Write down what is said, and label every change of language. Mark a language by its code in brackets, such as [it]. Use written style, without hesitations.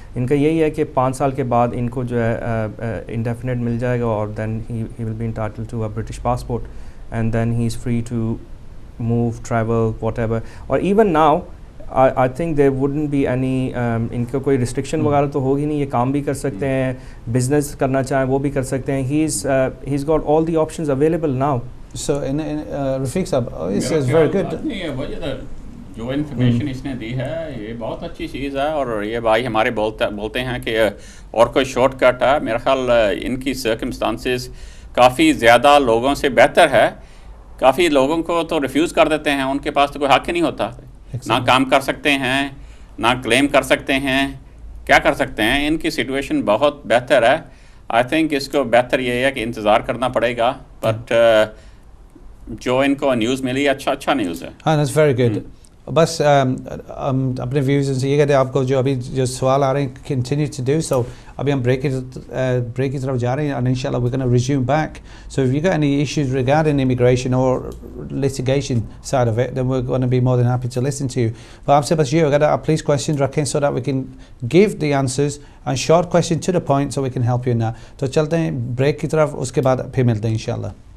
[ur] ان کا یہی ہے کہ 5 سال کے بعد ان کو جو ہے انڈیفینٹ مل جائے گا, اور [en] Then he will be entitled to a British passport, and then he is free to move, travel, whatever. Or even now, I think there wouldn't be any [ur] ان کا کوئی restriction وغیرہ تو ہوگی نہیں, یہ کام بھی کر سکتے ہیں, business کرنا چاہیں وہ بھی کر سکتے ہیں. [en] He's got all the options available now. So Rafiq صاحب, this is very good. [ur] جو انفارمیشن اس نے دی ہے یہ بہت اچھی چیز ہے, اور یہ بھائی ہمارے بولتے ہیں کہ اور کوئی شارٹ کٹ ہے. میرا خیال ان کی سرکمسٹانسز کافی زیادہ لوگوں سے بہتر ہے. کافی لوگوں کو تو ریفیوز کر دیتے ہیں, ان کے پاس تو کوئی حق ہی نہیں ہوتا, نہ کام کر سکتے ہیں, نہ کلیم کر سکتے ہیں, کیا کر سکتے ہیں. ان کی سچویشن بہت بہتر ہے. آئی تھنک اس کو بہتر یہ ہے کہ انتظار کرنا پڑے گا, بٹ جو ان کو نیوز ملی اچھا نیوز ہے. ہاں, [en] That's very good. [ur] بس اپنے ویوز سے یہ کہتے ہیں آپ کو جو ابھی جو سوال آ رہے ہیں [en] Continue to do so. [ur] ابھی ہم بریک کی طرف جا رہے ہیں, [en] and inshallah we're going to resume back. So if you got any issues regarding immigration or litigation side of it, then we're going to be more than happy to listen to you. But [ur] آپ سے بس یہ ہوگا آپ [en] please questions رکھیں so that we can give the answers and short question to the point so we can help you in that. [ur] تو چلتے ہیں بریک کی طرف, اس کے بعد پھر ملتے ہیں انشاءاللہ.